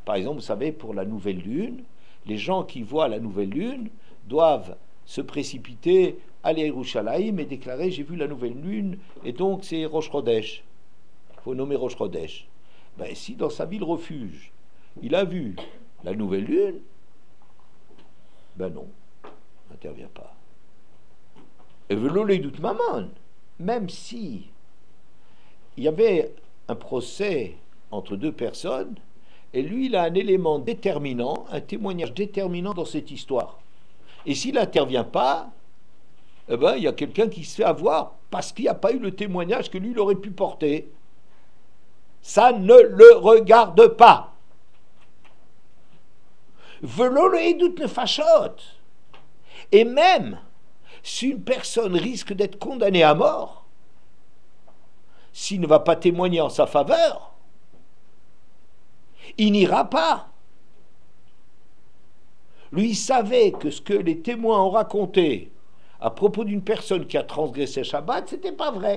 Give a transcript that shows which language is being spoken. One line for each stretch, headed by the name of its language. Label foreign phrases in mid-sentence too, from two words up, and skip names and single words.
French: Par exemple, vous savez, pour la nouvelle lune, les gens qui voient la nouvelle lune doivent se précipiter, aller à Yerushalayim et déclarer j'ai vu la nouvelle lune, et donc c'est
Hebrew: ראש חודש.
French: Il faut nommer
Hebrew: ראש חודש.
French: Ben, si dans sa ville refuge, il a vu la nouvelle lune, ben non, n'intervient pas.
Hebrew: Et ולא לעדות ממון,
French: même si il y avait un procès entre deux personnes, et lui, il a un élément déterminant, un témoignage déterminant dans cette histoire. Et s'il n'intervient pas, eh ben, il y a quelqu'un qui se fait avoir parce qu'il n'y a pas eu le témoignage que lui, il aurait pu porter. Ça ne le regarde pas.
Hebrew: ולא לעדות נפשות.
French: Et même si une personne risque d'être condamnée à mort, s'il ne va pas témoigner en sa faveur, il n'ira pas. Lui, il savait que ce que les témoins ont raconté à propos d'une personne qui a transgressé Shabbat, c'était pas vrai.